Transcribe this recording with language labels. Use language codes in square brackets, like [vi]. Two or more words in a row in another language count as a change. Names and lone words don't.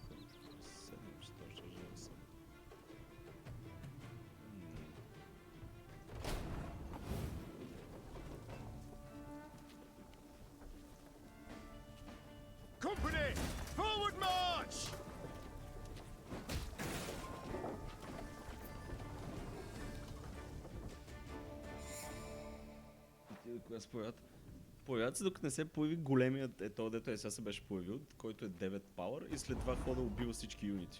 [bg] 7 ще жива съм. [en] Company, forward march! [bg] Тия кога се появят? Появят се, докато не се появи големият, ето дето сега се беше появил, който е 9 power и след това хода убива всички юнити.